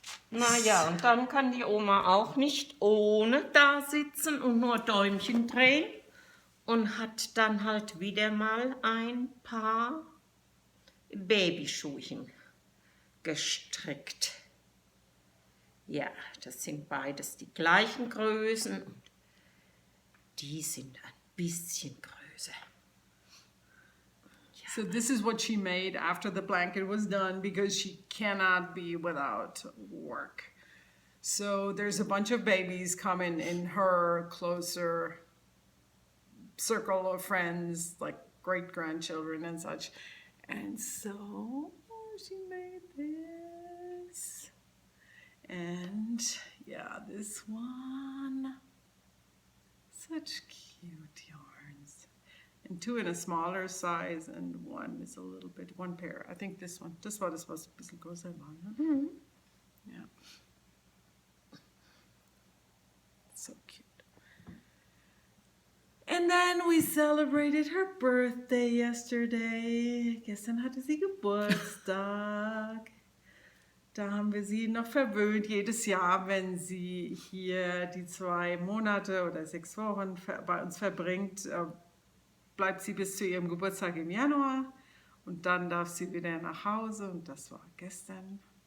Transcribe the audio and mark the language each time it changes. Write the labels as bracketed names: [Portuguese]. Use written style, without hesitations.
[German] Naja, und dann kann die Oma auch nicht ohne da sitzen und nur Däumchen drehen und hat dann halt wieder mal ein paar Babyschuhchen gestrickt. Ja, das sind beides die gleichen Größen und die sind ein bisschen größer. [English] So this is what she made after the blanket was done because she cannot be without work. So there's a bunch of babies coming in her closer circle of friends, like great-grandchildren and such. And so she made this. And yeah, this one. Such cute yarns. And two in a smaller size, and one is a little bit, one pair. I think this one is supposed to be [German] ein bisschen größer sein. Mhm. [English] Yeah. So cute. And then we celebrated her birthday yesterday. [German] Gestern hatte sie Geburtstag. Da haben wir sie noch verwöhnt, jedes Jahr, wenn sie hier die 2 Monate oder 6 Wochen bei uns verbringt, bleibt sie bis zu ihrem Geburtstag im Januar und dann darf sie wieder nach Hause und das war gestern.